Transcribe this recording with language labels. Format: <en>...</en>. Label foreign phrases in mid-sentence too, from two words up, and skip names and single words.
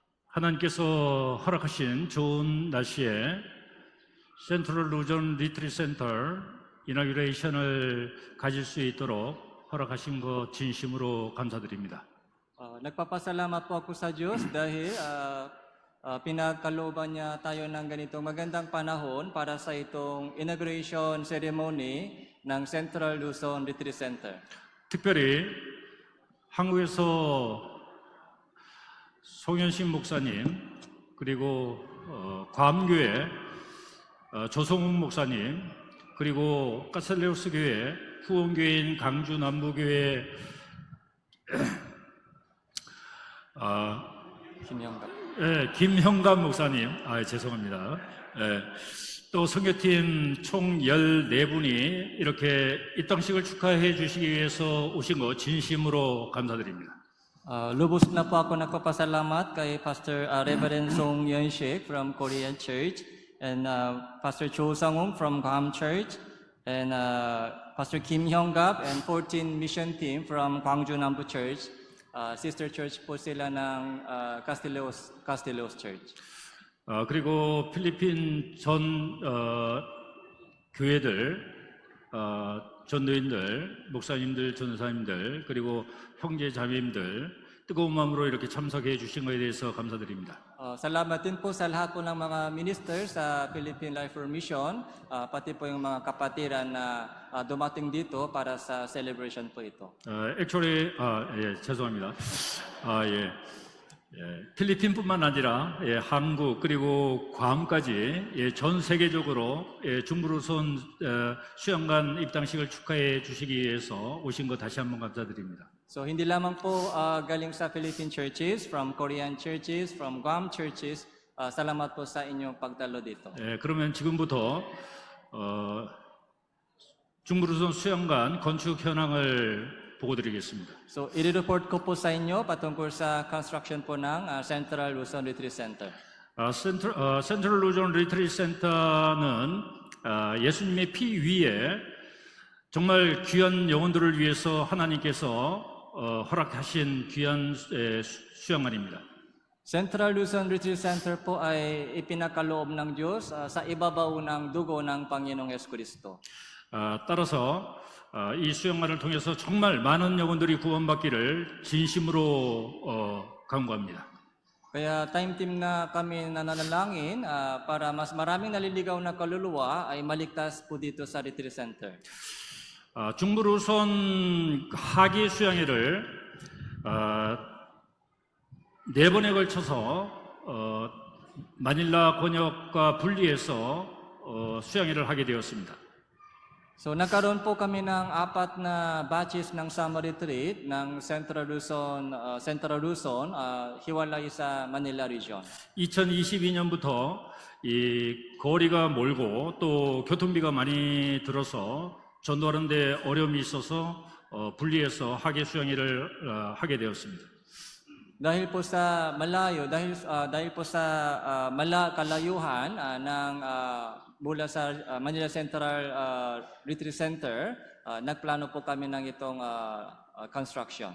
<ko>하나님께서 허락하신 좋은 날씨에 센트럴 루전 리트리트 센터 이너그레이션을 가질 수 있도록 허락하신 것 진심으로 감사드립니다.</ko> <tl>Nagpapasalamat po ako sa Diyos dahil pinagkalooban niya tayo ng ganitong magandang panahon para sa itong</tl> <en>inauguration ceremony</en> <tl>ng Central Luzon Retreat Center.</tl> <ko>특별히 한국에서 송현식 목사님 그리고 괌교회 조성욱 목사님 그리고 가슬레우스 교회 후원교회인 강주 남부교회 김형감 목사님 죄송합니다. 또 선교팀 총 14분이 이렇게 입당식을 축하해 주시기 위해서 오신 것 진심으로 감사드립니다.</ko> <tl>Lubos na po ako nagpapasalamat kay</tl> <en>Pastor Reverend Song Yunshik from Korean Church and Pastor Cho Sang-um from Guam Church and Pastor Kim Hyung-gap and 14 mission team from Gwangju Nambu Church. Sister church</en> <tl>po sila ng Castileos Church.</tl> <ko>그리고 필리핀 전 교회들, 전도인들, 목사님들, 전사님들, 그리고 형제 자매님들 뜨거운 마음으로 이렇게 참석해 주신 것에 대해서 감사드립니다.</ko> <tl>Salamat din po sa lahat po ng mga ministers sa Philippine Life for Mission, pati po yung mga kapatiran na dumating dito para sa celebration po ito. Actually,</tl> <ko>죄송합니다. 필리핀뿐만 아니라 한국 그리고 괌까지 전 세계적으로 중부루손 수양관 입당식을 축하해 주시기 위해서 오신 것 다시 한번 감사드립니다.</ko> <tl>So hindi lamang po galing sa</tl> <en>Philippine churches, from Korean churches, from Guam churches,</en> <tl>salamat po sa inyong pagdalo dito.</tl> <ko>그러면 지금부터 중부루손 수양관 건축 현황을 보고드리겠습니다.</ko> <tl>So i-report ko po sa inyo patungkol sa construction po ng Central Luzon Retreat Center.</tl> <ko>센트럴 루전 리트리트 센터는 예수님의 피 위에 정말 귀한 영혼들을 위해서 하나님께서 허락하신 귀한 수양관입니다.</ko> <tl>Central Luzon Retreat Center po ay ipinakaloob ng Diyos sa ibabaw ng dugo ng Panginoong Jesucristo.</tl> <ko>따라서 이 수양관을 통해서 정말 많은 영혼들이 구원받기를 진심으로 간구합니다.</ko> <tl>Kaya</tl> <en>time team</en> <tl>na kami nananalangin para mas maraming naliligaw na kaluluwa ay maligtas po dito sa Retreat Center.</tl> <ko>중부루손 하기 수양회를 4번에 걸쳐서 마닐라 권역과 분리해서 수양회를 하게 되었습니다.</ko> <tl>So nagkaroon po kami ng 4 na batches ng</tl> <en>summer retreat</en> <tl>ng Central Luzon, hiwalay sa Manila region.</tl> <ko>2022년부터 이 거리가 멀고 또 교통비가 많이 들어서 전도하는 데 어려움이 있어서 분리해서 하계 수양회를 하게 되었습니다.</ko> <tl>Dahil po sa malayo, dahil po sa kalayuhan ng mula sa Manila Central Retreat Center, nagplano po kami ng itong construction.</tl>